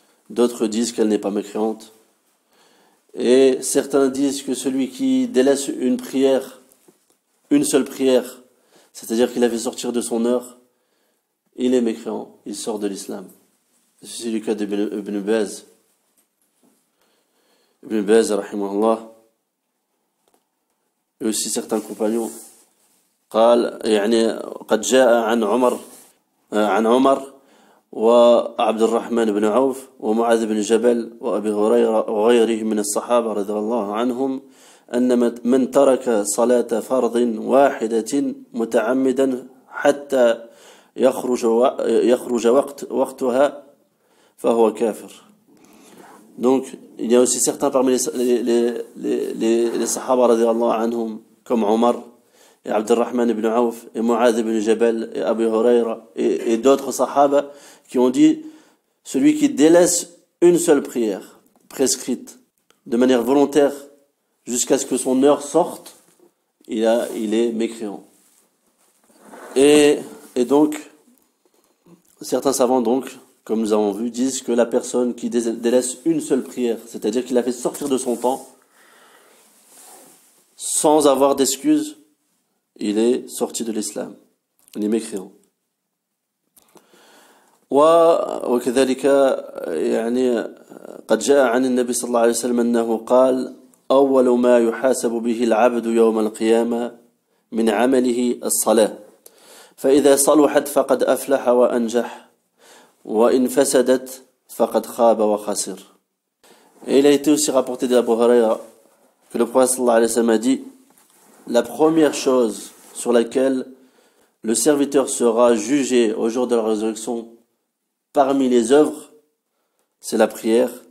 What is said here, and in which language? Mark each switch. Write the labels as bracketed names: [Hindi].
[French] D'autres disent qu'elle n'est pas mécréante. Et certains disent que celui qui délaisse une prière, une seule prière, c'est-à-dire qu'il a fait sortir de son heure, il est mécréant, il sort de l'islam. C'est le cas d'Ibn Baz. Ibn Baz, rahimahullah, et aussi certains compagnons. [Arabic] قال يعني قد جاء عن عمر وعبد الرحمن بن عوف ومعاذ بن جبل وأبي هريرة وغيره من الصحابة رضي الله عنهم أن من ترك صلاة فرض واحدة متعمدا حتى يخرج وقتها فهو كافر. [French] Donc, il y a aussi certains parmi les Sahaba radiallahu anhum, comme Omar, et Abdurrahman ibn Auf, et Mu'adh ibn Jabal, et Abu Huraira, et d'autres Sahaba, qui ont dit, celui qui délaisse une seule prière, prescrite, de manière volontaire, jusqu'à ce que son heure sorte, il est mécréant. Et donc, certains savants donc, comme nous avons vu, disent que la personne qui délaisse une seule prière, c'est-à-dire qu'il a fait sortir de son temps, sans avoir d'excuse, il est sorti de l'islam. Il est mécréant. [Arabic] وكذلك يعني قد جاء عن النبي صلى الله عليه وسلم أنه قال أول ما يحاسب به العبد يوم القيامة من عمله الصلاة فإذا صلحت فقد أفلح وأنجح وإن فسدت فقد خاب وخسر. [French] Et il a été aussi rapporté d'Abu Huraira que le prophète sallallahu alayhi wa sallam a dit, la première chose sur laquelle le serviteur sera jugé au jour de la résurrection parmi les œuvres, c'est la prière.